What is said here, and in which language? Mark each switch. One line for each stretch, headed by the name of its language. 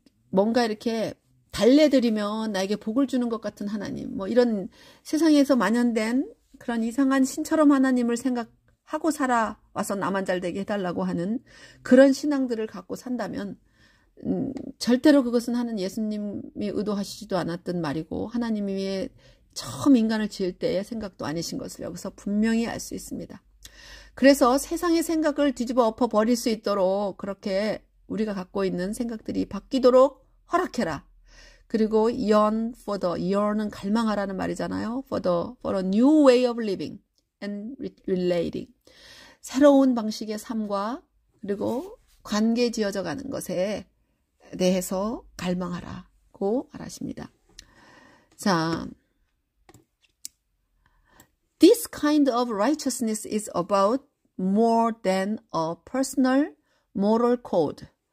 Korean: 뭔가 이렇게 달래드리면 나에게 복을 주는 것 같은 하나님, 이런 세상에서 만연된 그런 이상한 신처럼 하나님을 생각하고 살아와서 나만 잘 되게 해달라고 하는 그런 신앙들을 갖고 산다면 절대로 그것은 예수님이 의도하시지도 않았던 말이고 하나님이 처음 인간을 지을 때의 생각도 아니신 것을 여기서 분명히 알 수 있습니다. 그래서 세상의 생각을 뒤집어 엎어버릴 수 있도록 그렇게 우리가 갖고 있는 생각들이 바뀌도록 허락해라. 그리고 yearn은 갈망하라는 말이잖아요.
English: for a new way of living and relating.
Korean: 새로운 방식의 삶과 그리고 관계 지어져 가는 것에 대해서 갈망하라고 말하십니다.
English: 자, this kind of righteousness is about more than a personal moral code.